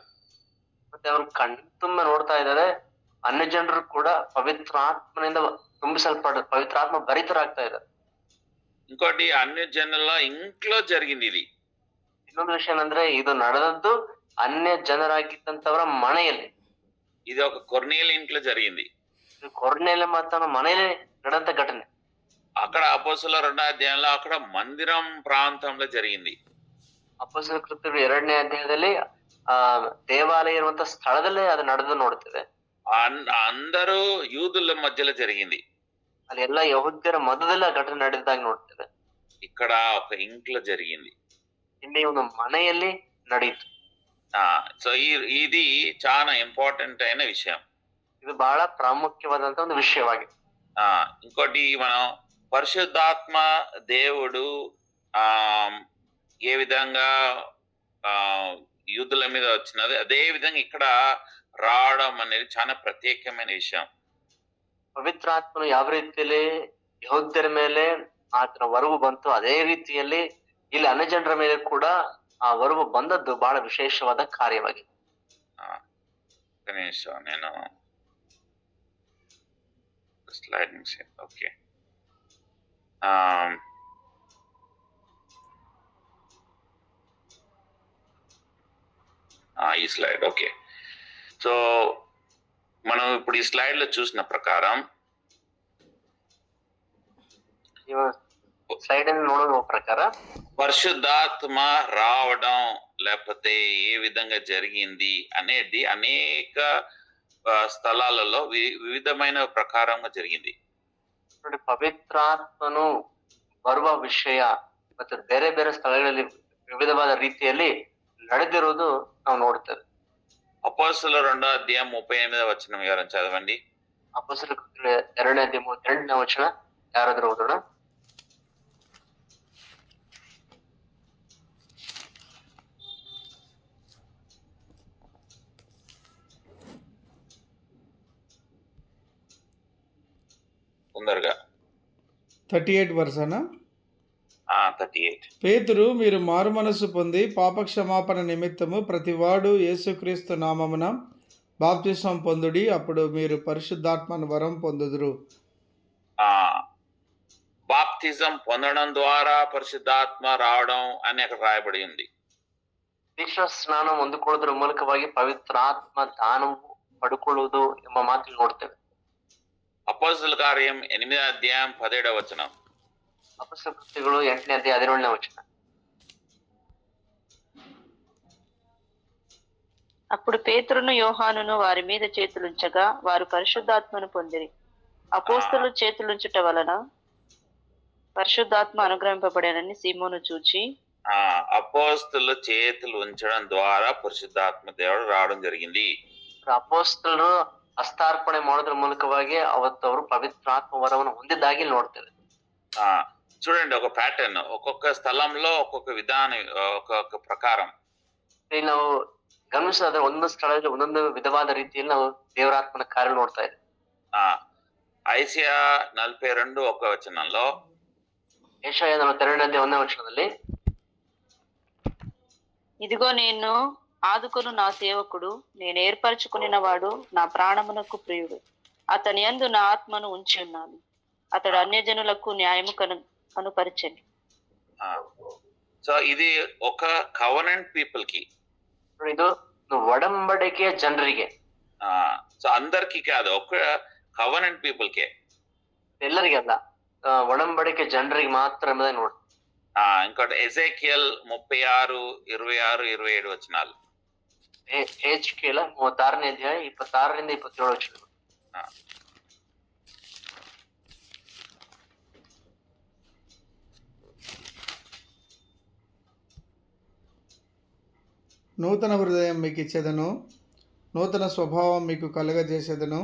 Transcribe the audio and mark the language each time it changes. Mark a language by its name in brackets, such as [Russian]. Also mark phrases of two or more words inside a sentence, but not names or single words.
[Kannada] ಮತ್ತೆ ಅವರು ತುಂಬ ನೋಡ್ತಾ ಇದ್ದಾರೆ. ಅನ್ಯ ಜನರು ಕೂಡ ಪವಿತ್ರಾತ್ಮನಿಂದ ಪವಿತ್ರಾತ್ಮ ಭರಿತರಾಗ್ತಾ ಇದ್ದಾರೆ. [Telugu] ఇంకోటి, అన్య జనుల ఇంట్లో జరిగింది ఇది. [Kannada] ಇನ್ನೊಂದು ವಿಷಯ ಏನಂದ್ರೆ ಇದು ನಡೆದದ್ದು ಅನ್ಯ ಜನರಾಗಿದ್ದಂತವರ ಮನೆಯಲ್ಲಿ. [Telugu] ఇది ఒక కొర్నేలి ఇంట్లో జరిగింది. [Kannada] ಇದು ಕೊರ್ನೇಲ ಮಾತನ ಮನೆಯಲ್ಲಿ ನಡೆದಂತ ಘಟನೆ. [Telugu] అక్కడ అపోస్తలుల 2వ అధ్యాయంలో అక్కడ మందిరం ప్రాంతంలో జరిగింది. [Kannada] ಅಪೊಸ್ತಲ ಕೃತ್ಯಗಳು 2ನೇ ಅಧ್ಯಾಯದಲ್ಲಿ ದೇವಾಲಯ ಇರುವಂತ ಸ್ಥಳದಲ್ಲೇ ಅದು ನಡೆದು ನೋಡ್ತೇವೆ. [Telugu] అందరూ యూదుల మధ్యలో జరిగింది. [Kannada] ಅಲ್ಲಿ ಎಲ್ಲಾ ಯಹೂದ್ಯರ ಮಧ್ಯದಲ್ಲಿ ಆ ಘಟನೆ ನಡೆದಾಗ ನೋಡ್ತೇವೆ. [Telugu] ఇక్కడ ఒక ఇంట్లో జరిగింది. [Kannada] ಇಲ್ಲಿ ಒಂದು ಮನೆಯಲ್ಲಿ ನಡೆಯಿತು. [Telugu] సో ఇది చాలా ఇంపార్టెంట్ అయిన విషయం. [Kannada] ಇದು ಬಹಳ ಪ್ರಾಮುಖ್ಯವಾದಂತ ಒಂದು ವಿಷಯವಾಗಿದೆ. [Telugu] ఇంకోటి మనం పరిశుద్ధాత్మ దేవుడు ఆ ఏ విధంగా ఆ యూదుల మీద వచ్చినది, అదే విధంగా ఇక్కడ రావడం అనేది చాలా ప్రత్యేకమైన విషయం. [Kannada] ಪವಿತ್ರಾತ್ಮನು ಯಾವ ರೀತಿಯಲ್ಲಿ ಯಹೂದ್ಯರ ಮೇಲೆ ಆತನ ವರವು ಬಂತು, ಅದೇ ರೀತಿಯಲ್ಲಿ ಇಲ್ಲಿ ಅನ್ಯಜನರ ಮೇಲೆ ಕೂಡ ಆ ವರವು ಬಂದದ್ದು ಬಹಳ ವಿಶೇಷವಾದ ಕಾರ್ಯವಾಗಿದೆ. [Telugu] ఒక నిమిషం, నేను స్లైడ్ ఓకే. ఈ స్లైడ్ ఓకే. సో మనం ఇప్పుడు ఈ స్లైడ్ లో చూసిన ప్రకారం స్లైడ్ అని [Kannada] ನೋಡುವ ಪ್ರಕಾರ [Telugu] పరిశుద్ధాత్మ రావడం లేకపోతే ఏ విధంగా జరిగింది అనేది అనేక స్థలాలలో వివిధమైన ప్రకారంగా జరిగింది. [Kannada] ಪವಿತ್ರಾತ್ಮನು ಬರುವ ವಿಷಯ ಮತ್ತೆ ಬೇರೆ ಬೇರೆ ಸ್ಥಳಗಳಲ್ಲಿ ವಿವಿಧವಾದ ರೀತಿಯಲ್ಲಿ ನಡೆದಿರುವುದು ನಾವು ನೋಡ್ತೇವೆ. [Telugu] అపోస్తలుల 2:38 ఎవరైనా చదవండి. [Kannada] ಅಪೊಸ್ತಲರ ಕೃತ್ಯಗಳು 2:38 ಯಾರಾದ್ರೂ ಓದೋಣ. [Telugu] తొందరగా 38 వర్సనా? 38. పేతురు, మీరు మారు మనస్సు పొంది పాపక్షమాపణ నిమిత్తము ప్రతివాడు యేసుక్రీస్తు నామమున బాప్తిసం పొందుడి, అప్పుడు మీరు పరిశుద్ధాత్మను వరం పొందుదురు. బాప్తిజం పొందడం ద్వారా పరిశుద్ధాత్మ రావడం అని అక్కడ రాయబడి ఉంది. [Kannada] ದೀಕ್ಷಾ ಸ್ನಾನ ಹೊಂದಿಕೊಳ್ಳುವುದರ ಮೂಲಕವಾಗಿ ಪವಿತ್ರಾತ್ಮ ದಾನವು ಪಡ್ಕೊಳ್ಳುವುದು ಎಂಬ ಮಾತು ನೋಡ್ತೇವೆ. [Telugu] అపోస్తలుల కార్యం 8:17. [Kannada] ಅಪೊಸ್ತಲ ಕೃತ್ಯಗಳು 8:17. [Telugu] అప్పుడు పేతురును యోహానును వారి మీద చేతులుంచగా వారు పరిశుద్ధాత్మను పొందిరి. అపోస్తలు చేతులుంచుట వలన పరిశుద్ధాత్మ అనుగ్రహింపబడేనని సీమోను చూచి, అపోస్తలు చేతులు ఉంచడం ద్వారా పరిశుద్ధాత్మ దేవుడు రావడం జరిగింది. [Kannada] ಅಪೋಸ್ತಲರು ಹಸ್ತಾರ್ಪಣೆ ಮಾಡೋದ್ರ ಮೂಲಕವಾಗಿ ಅವತ್ತು ಅವರು ಪವಿತ್ರಾತ್ಮ ವರವನ್ನು ಹೊಂದಿದ್ದಾಗಿ ನೋಡ್ತೇವೆ. [Telugu] చూడండి, ఒక ప్యాటర్న్, ఒక్కొక్క స్థలంలో ఒక్కొక్క విధానం, ఒక్కొక్క ప్రకారం [Kannada] ಇಲ್ಲಿ ನಾವು ಗಮನಿಸಿದ್ರೆ ಒಂದೊಂದು ಸ್ಥಳದಲ್ಲಿ ಒಂದೊಂದು ವಿಧವಾದ ರೀತಿಯಲ್ಲಿ ನಾವು ದೇವರಾತ್ಮನ ಕಾರ್ಯ ನೋಡ್ತಾ ಇದ್ದೇವೆ. ಐಸಿಯಾ 42:1 ಯೆಶಾಯ 42:1 [Telugu] ఇదిగో నేను ఆదుకొను నా సేవకుడు, నేను ఏర్పరచుకునిన వాడు, నా ప్రాణమునకు ప్రియుడు, అతని యందు నా ఆత్మను ఉంచి ఉన్నాను, అతడు అన్యజనులకు న్యాయము కనుపరచని. సో ఇది ఒక [English] covenant people [Telugu] కి, [Kannada] ಇದು ಒಡಂಬಡಿಕೆಯ ಜನರಿಗೆ, [Telugu] సో అందరికి కాదు, ఒక [English] covenant people [Telugu] కే, [Kannada] ಎಲ್ಲರಿಗೆ ಅಲ್ಲ, ಒಡಂಬಡಿಕೆ ಜನರಿಗೆ ಮಾತ್ರ ಎಂಬುದಾಗಿ ನೋಡಿ. [Telugu] ఇంకోటి ఎజేకియల్ 36:26-27. HKL 36:26-27. నూతన హృదయం మీకు ఇచ్చేదను, నూతన స్వభావం మీకు కలుగజేసేదను.